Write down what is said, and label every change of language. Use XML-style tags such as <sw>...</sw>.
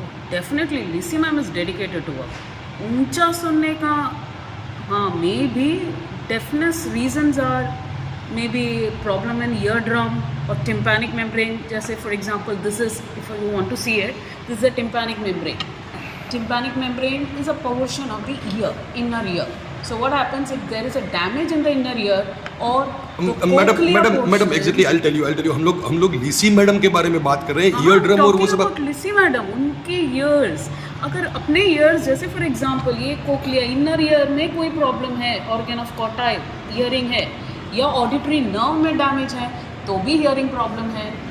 <en>Definitely Lissy ma'am is dedicated to work.</en> <hi>ऊंचा सुनने का हाँ,</hi> <en>May be definite reasons are may be problem in ear drum और tympanic membrane. जैसे for example this is, if you want to see it, this is a tympanic membrane. Tympanic membrane is a portion of the ear, inner ear. So what happens if there is a damage in the inner ear or</en> <hi>madam</hi> <en>exactly I tell you,</en> <hi>हम लोग लिसी madam के बारे में बात कर रहे हैं, ear drum और वो सब। लिसी मैडम, उनके ईयर्स, अगर अपने ईयर्स, जैसे फॉर एग्जांपल ये कोक्लिया, इनर ईयर में कोई प्रॉब्लम है, ऑर्गन ऑफ कॉटाइल हियरिंग है, या ऑडिटरी नर्व में डैमेज है तो भी हियरिंग प्रॉब्लम है।</hi>